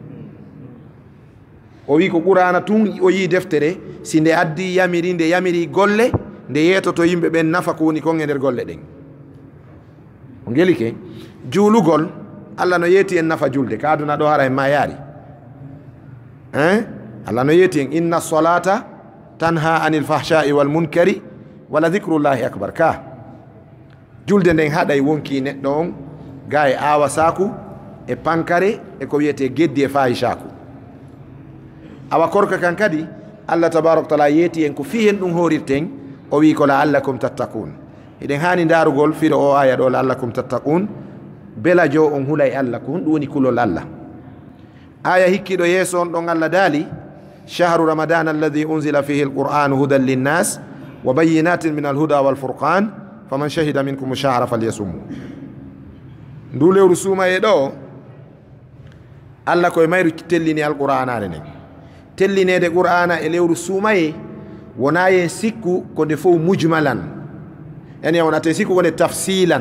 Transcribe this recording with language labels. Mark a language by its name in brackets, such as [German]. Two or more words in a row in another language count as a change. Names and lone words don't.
[Fula] o wi ko qur'ana tun o yii deftere si nde addi yamiri nde yamiri golle nde yeetoto yimɓe ɓen nafa ko woni kon e nder golle ɗen o gelike juulugol Allah no yeeti en nafa julde ka aduna ɗo hara en ma yaari Allah no yeeti en [Arabic] إن الصلاة تنهى عن الفحشاء والمنكر ولذكر الله أكبر [Fula] ka julde nden haɗay wonki neɗɗo on ga e awa saku e pankare e ko wiyete geddi e fahishaku awa korka kan kadi [Arabic] الله تبارك وتعالى [Fula] yeeti en ko fi hen ɗum horirten o wi ko [Arabic] لعلكم تتقون [Fula] eɗen hani darugol fiɗo o aya ɗo [Arabic] لعلكم تتقون [Fula] bela jo on hulay Allah ko ɗum woni kulol Allah aya hikkiɗo yeeso on ɗon Allah daali [Arabic] شهر رمضان الذي أنزل فيه القرآن هدى للناس وبينات من الهدى والفرقان فمن شهد منكم الشهر فليصمه [Fula] ndu lewru suumaye ɗo Allah koye mayru tellini alqur'anare nden tellinede qur'ana e lewru suumaye wona yen sikku ko nde fof mujmalan yani wonate sikku ko nde tafsilan